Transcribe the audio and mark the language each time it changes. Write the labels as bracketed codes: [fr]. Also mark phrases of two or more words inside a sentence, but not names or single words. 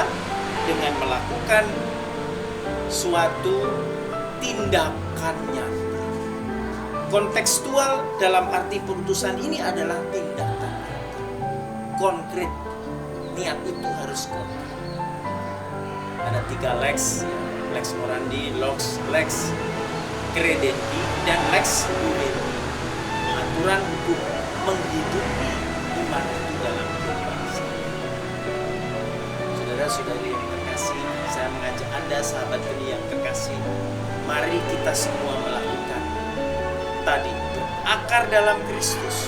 [id] Dengan melakukan suatu tindakannya. Kontekstual dalam arti putusan ini adalah tindakan konkret. Niat itu harus konkret. [la] Ada 3 lex, lex orandi, lex credendi, dan lex vivendi. [id] Aturan hukum menghidupi iman itu dalam kehidupan. Saudara-saudari yang terkasih, saya mengajak Anda, sahabat benih yang terkasih, mari kita semua melakukan tadi, berakar dalam Kristus.